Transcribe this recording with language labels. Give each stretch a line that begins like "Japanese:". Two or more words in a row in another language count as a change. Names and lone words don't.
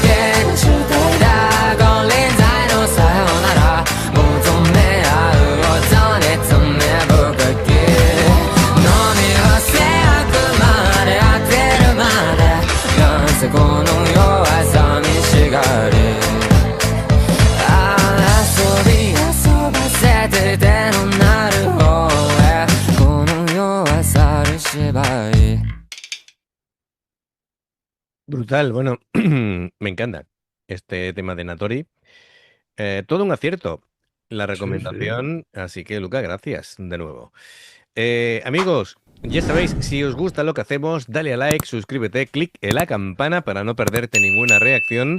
Japanese: けな主体だ金輪際のさよなら求め合う音に詰め深き飲み干せあくまで当てるまでなんせこの世は寂しがり遊び遊ばせて手のなる方へこの世は猿芝居
Spanish: Brutal, bueno, me encanta este tema de Natori. Todo un acierto la Sí, sí. recomendación, así que Luca, gracias de nuevo. Amigos, ya sabéis, si os gusta lo que hacemos, dale a like, suscríbete, clic en la campana para no perderte ninguna reacción.